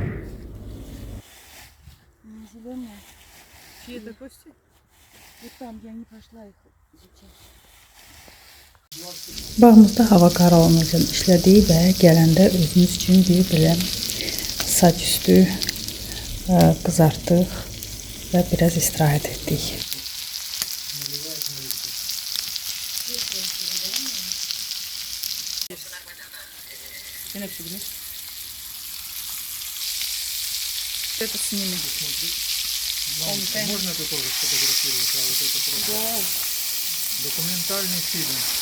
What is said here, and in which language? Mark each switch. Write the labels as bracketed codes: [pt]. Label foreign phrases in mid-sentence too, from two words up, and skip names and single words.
[az] Bağımızda hava qaralığını işlədik və gələndə özümüz üçün bir belə saç üstü qızartdıq və biraz istirahət etdik. [ru] Это сними. Можно это тоже сфотографировать, а вот это просто документальный фильм.